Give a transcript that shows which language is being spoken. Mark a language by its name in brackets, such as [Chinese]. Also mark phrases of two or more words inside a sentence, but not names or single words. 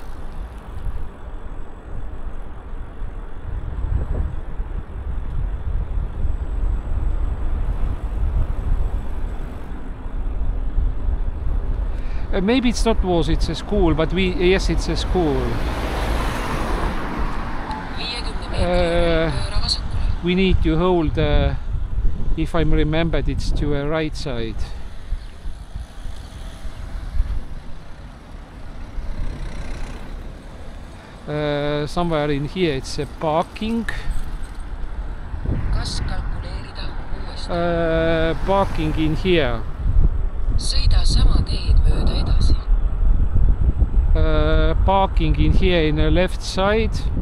[English] Maybe it's not was, it's a school, but yes, it's a school. [Estonian] 50 meetri järel pööra vasakule. [English] We need to hold, if I remembered, it's to the right side. Somewhere in here it's a parking. [Estonian] Kas kalkuleerida uuesti? [English] Parking in here. [Estonian] Sõida sama teed mööda edasi. [English] Parking in here in the left side.